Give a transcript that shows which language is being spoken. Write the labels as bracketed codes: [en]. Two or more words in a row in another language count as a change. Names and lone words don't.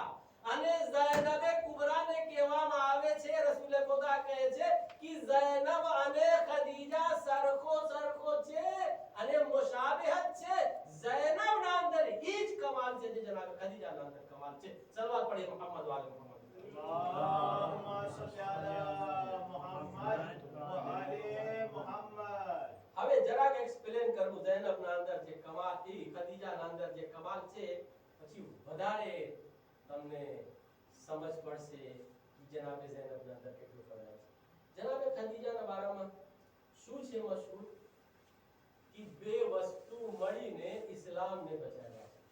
[gu] અને ઝૈનબ કુબરાને કહેવામાં આવે છે, રસૂલ ખુદા કહે છે કે ઝૈનબ અને ખદીજા સરખો છે અને મુશાબહત છે. ઝૈનબના અંદર ઈ જ કમાલ છે જે જનાબ ખદીજાના અંદર કમાલ છે. [hi] सलावत पढ़िए मुहम्मद वाले मुहम्मद. [ar] اللهم صل على محمد وآل محمد. [gu] હવે જરાક એક્સપ્લેન કરું ઝૈનબના અંદર જે કમાલ છે, ખદીજાના અંદર જે કમાલ છે, પછી વધારે તમને સમજ પડશે કે જનાબે ઝૈનબના અંદર કેટલું ફરક છે. જનાબે ખદીજાના બારામાં શું છે મશહૂર કે બે વસ્તુ મળીને ઇસ્લામને બચાવ્યા છે.